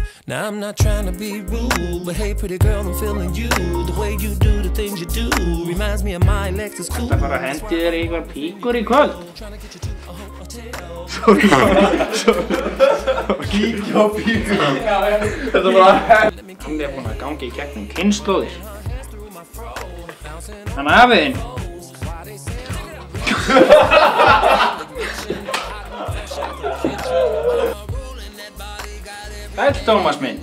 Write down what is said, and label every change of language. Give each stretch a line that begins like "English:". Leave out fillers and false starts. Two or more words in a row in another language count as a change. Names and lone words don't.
English: Now, I'm not trying to be rude, but hey, pretty girl, I'm feeling you. The way you do the things you do reminds me of my Lexus cool.
Icelandic: Þetta fara hendi þér í einhver píkur í kvöld. Kíkja á píkur. Þetta bara hendi. Hann er búinn að ganga í gegnum kynslóðir. Þannig að afiðinn. Sæll, Tómas minn.